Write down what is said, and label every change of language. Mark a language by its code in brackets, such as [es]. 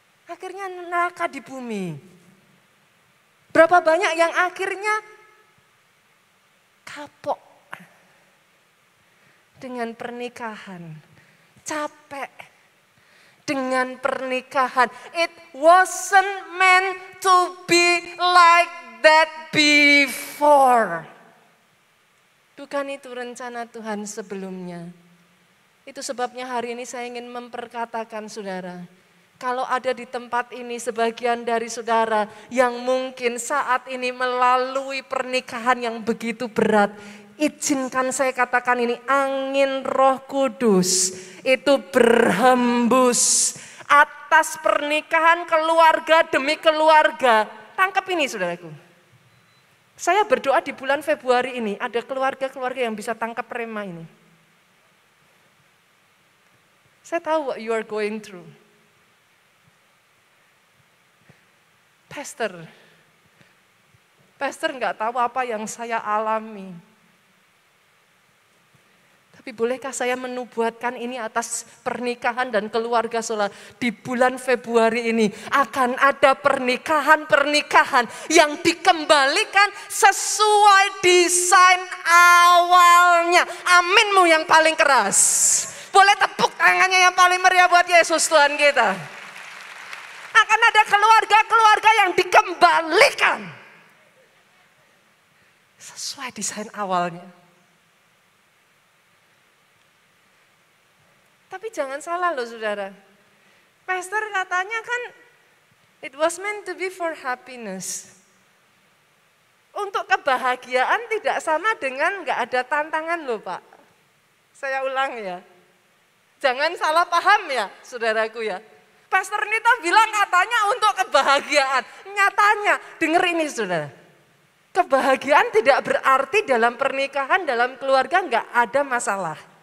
[id] Akhirnya neraka di bumi. Berapa banyak yang akhirnya kapok dengan pernikahan. Capek dengan pernikahan. [en] It wasn't meant to be like that before. [id] Bukan itu rencana Tuhan sebelumnya. Itu sebabnya hari ini saya ingin memperkatakan saudara. Kalau ada di tempat ini sebagian dari saudara yang mungkin saat ini melalui pernikahan yang begitu berat. Izinkan saya katakan ini, angin Roh Kudus itu berhembus atas pernikahan keluarga demi keluarga. Tangkap ini saudaraku. Saya berdoa di bulan Februari ini ada keluarga-keluarga yang bisa tangkap rema ini. Saya tahu [en] what you are going through. [id] Pastor nggak tahu apa yang saya alami. Tapi bolehkah saya menubuatkan ini atas pernikahan dan keluarga saudara. Di bulan Februari ini akan ada pernikahan-pernikahan yang dikembalikan sesuai desain awalnya. Aminmu yang paling keras. Boleh tepuk tangannya yang paling meriah buat Yesus Tuhan kita. Akan ada keluarga-keluarga yang dikembalikan sesuai desain awalnya. Tapi jangan salah loh saudara. [en] Pastor [id] katanya kan [en] it was meant to be for happiness. [id] Untuk kebahagiaan tidak sama dengan nggak ada tantangan loh Pak. Saya ulang ya. Jangan salah paham ya saudaraku ya. Pastor Nita bilang katanya untuk kebahagiaan. Nyatanya, denger ini saudara. Kebahagiaan tidak berarti dalam pernikahan, dalam keluarga nggak ada masalah.